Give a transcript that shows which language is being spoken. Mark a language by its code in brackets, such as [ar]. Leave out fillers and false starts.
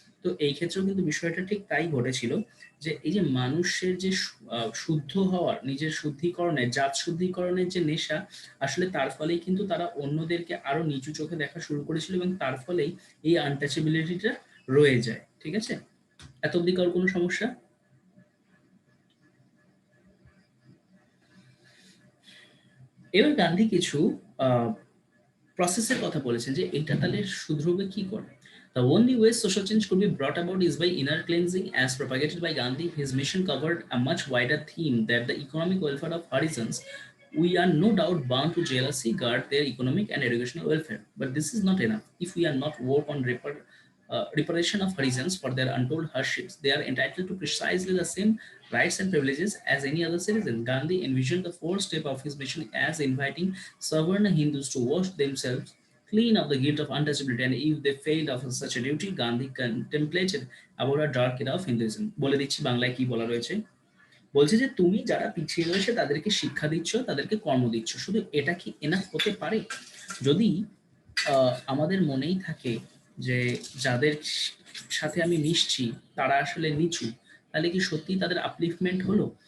[bn] তো এই ক্ষেত্রেও কিন্তু বিষয়টা ঠিক তাই ঘটেছিল, যে এই যে মানুষের যে শুদ্ধ হওয়ার, নিজের শুদ্ধিকরণের, জাত শুদ্ধিকরণের যে নেশা, আসলে তার ফলেই কিন্তু তারা অন্যদেরকে আরো নিচু চোখে দেখা শুরু করেছিল এবং তার ফলেই এই আনটাচেবিলিটিটা রয়ে যায়। ঠিক আছে, এত অব্দি কারোর কোনো সমস্যা? এবার গান্ধী কিছু প্রসেসের কথা বলেছেন যে এটা তাহলে শুধরবে কি করে। [en] The only way social change could be brought about is by inner cleansing, as propagated by Gandhi. His mission covered a much wider theme that the economic welfare of Harisans. We are no doubt bound to jealously guard their economic and educational welfare. But this is not enough. If we are not work on reparation of Harisans for their untold hardships, they are entitled to precisely the same rights and privileges as any other citizen. Gandhi envisioned the fourth step of his mission as inviting Savarna Hindus to wash themselves clean of the guilt of untouchability, and if they failed of such a duty, Gandhi contemplated about a dark era of Hinduism. [bn] বলে দিচ্ছি বাংলায় কি বলা রয়েছে। বলছে যে তুমি যারা পিছিয়ে রয়েছে তাদেরকে শিক্ষা দিচ্ছ, তাদেরকে কর্ম দিচ্ছ, শুধু এটা কি এনাফ হতে পারে? যদি আমাদের মনেই থাকে যে যাদের সাথে আমি মিশছি তারা আসলে নিচু, তাহলে কি সত্যি তাদের আপলিফমেন্ট হলো?